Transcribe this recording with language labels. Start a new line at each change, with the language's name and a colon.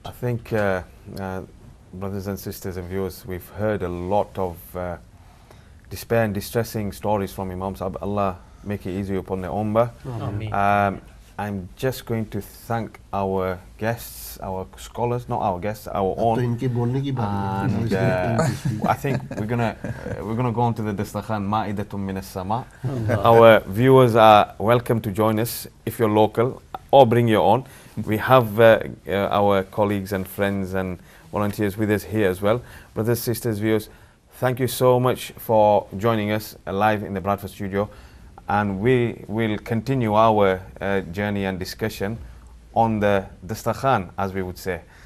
English: I think, brothers and sisters and viewers, we've heard a lot of despair and distressing stories from Imam Sahib. Allah make it easy upon the Ummah. Ameen. I'm just going to thank our guests, our scholars, not our guests, our
Urdu: तो
English: own.
Urdu: इनके बोलने की बात नहीं है.
English: I think we're gonna go on to the Dastakhan Ma'idatun min as-sama. Our viewers are welcome to join us if you're local, or bring your own. We have our colleagues and friends and volunteers with us here as well. Brothers, sisters, viewers, thank you so much for joining us live in the Bradford studio, and we will continue our journey and discussion on the Dastakhan, as we would say.